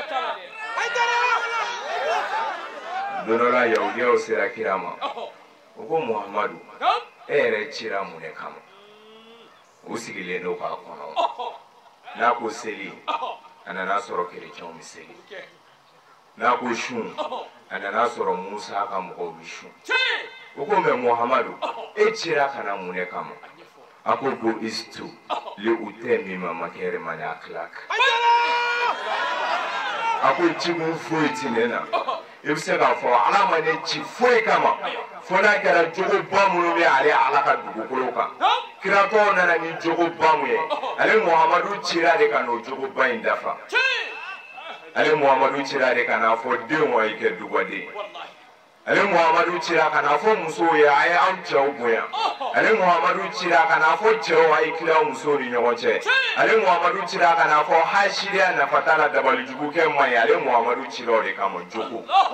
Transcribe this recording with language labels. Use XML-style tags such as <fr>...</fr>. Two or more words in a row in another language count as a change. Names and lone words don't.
<bm>don dɔ la yahudiyaw sera kira ma u ko Muhamadu e yɛrɛ cira mun de kama u sigilen don k'a kɔnɔ n'a ko seli a nana sɔrɔ kerecɛnw bɛ seli n'a ko sun a nana sɔrɔ Musa ka mɔgɔw bɛ sun u ko mɛ Muhamadu e cira ka na mun de kama a ko</bm> <ar>بعثت لأتمم مكارم الأخلاق</ar> <bm>a ko ci mun foyi ti ne na i bɛ se k'a fɔ Ala ma ne ci foyi kama fo n'a kɛra jogoba minnu bɛ ale Ala ka dugukolo kan kiratɔw nana ni jogoba mun ye ale Muhamadu cira de ka n'o jogoba in dafa ale Muhamadu cira de ka n'a fɔ denw a yi kɛ dugwaden ale Muhamadu cira ka n'a fɔ musow ye a ye an cɛw bonya ale Muhamadu cira ka n'a fɔ cɛw a yi tila musow ni ɲɔgɔn cɛ ale Muhamadu cira ka n'a fɔ hasiriya nafa t'a la dabalijugukɛ man ɲi ale Muhamadu cira o de kama jogo</bm>